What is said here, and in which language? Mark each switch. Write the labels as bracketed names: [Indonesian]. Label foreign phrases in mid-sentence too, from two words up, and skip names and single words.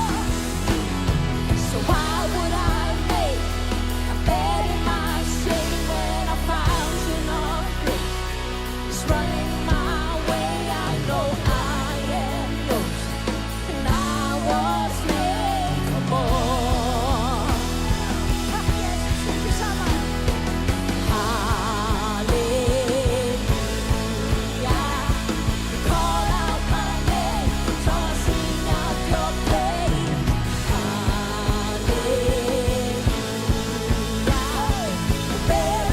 [English] So why would I make a bed in my shame when a fountain of grace is running my way? I know I am yours, and I was made for more. [Icelandic] Takk Jesús, syngjum saman. [English] Hallelujah. You call out my name, so I sing out your praise. Hallelujah. You